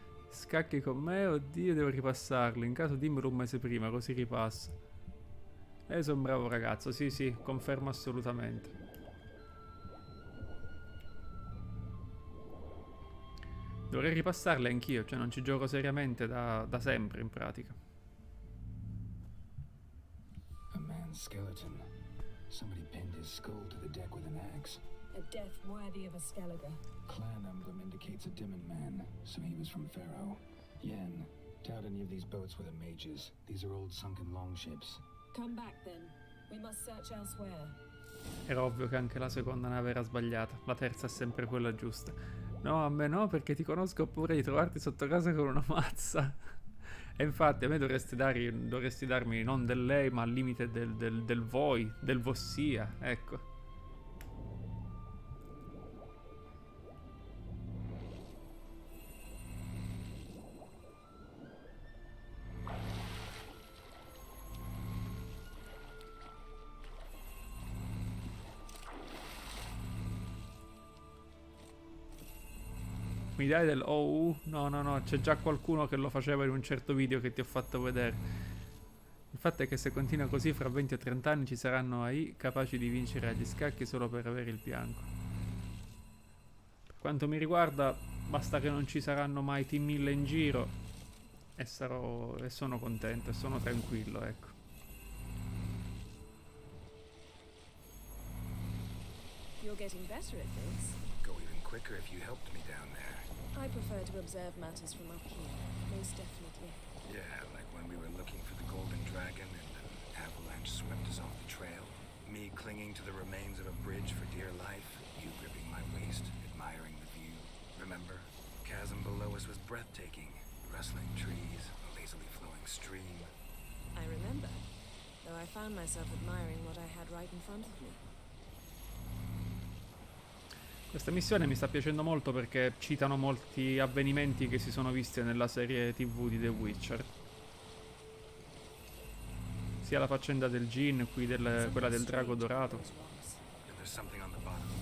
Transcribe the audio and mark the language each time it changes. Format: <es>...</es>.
<it>Scacchi con me? Oddio, devo ripassarlo. In caso dimmelo un mese prima, così ripasso. Sono un bravo ragazzo, sì sì, confermo assolutamente. Dovrei ripassarle anch'io, cioè non ci gioco seriamente da sempre in pratica.</it> <en>A man's skeleton. Somebody pinned his skull to the deck with an axe. A death worthy of a Skellige. Clan emblem indicates a Dimmen man, so he was from Pharaoh. Yen, doubt any of these boats were the mages. These are old sunken longships. Come back then. We must search elsewhere.</en> <it>Era ovvio che anche la seconda nave era sbagliata, la terza è sempre quella giusta. No, a me no, perché ti conosco, ho paura di trovarti sotto casa con una mazza. E infatti a me dovresti darmi non del lei, ma al limite del voi, del vossia, ecco. Mi dai del oh? No, no, no, c'è già qualcuno che lo faceva in un certo video che ti ho fatto vedere. Il fatto è che se continua così fra 20 o 30 anni ci saranno AI capaci di vincere agli scacchi solo per avere il bianco. Per quanto mi riguarda, basta che non ci saranno mai team 1000 in giro e sono contento e sono tranquillo, ecco.</it> <en>You're getting better at this. Go even quicker if you helped me down there. I prefer to observe matters from up here, most definitely. Yeah, like when we were looking for the golden dragon and an avalanche swept us off the trail. Me clinging to the remains of a bridge for dear life. You gripping my waist, admiring the view. Remember? Chasm below us was breathtaking. Rustling trees, a lazily flowing stream. I remember, though I found myself admiring what I had right in front of me.</en> <it>Questa missione mi sta piacendo molto perché citano molti avvenimenti che si sono visti nella serie TV di The Witcher. Sia la faccenda del Gin, qui quella del drago dorato.</it> <en>And there's something on the bottom.</en>